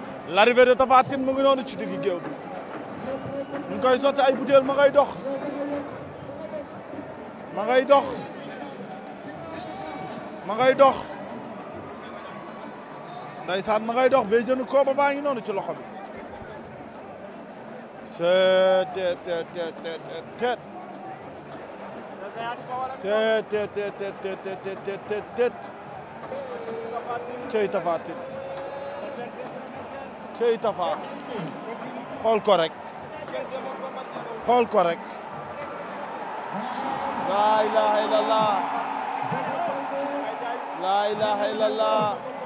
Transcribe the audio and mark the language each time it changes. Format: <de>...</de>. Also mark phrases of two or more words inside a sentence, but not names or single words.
<fr>L'arrivée de</fr> <wo>Tapha Tine mu ngi noonu ci digg géew bi. Ñu ngi koy sotti ay butéel, ma ngay dox. Ma ngay dox. Ma ngay dox. Ndeysaan, ma ngay dox. Bey jënu kooba baa ngi noonu ci loxo bi. C'est, tet, tet, tet, tet, tet, tet. C'est, tet, tet, tet, tet, tet, tet, tet, tet, tet. Cey Tapha Tine. Cey Tapha. Xool ko rek. Xool ko rek.</wo> <ar>لا إله إلا الله. لا إله إلا الله.</ar>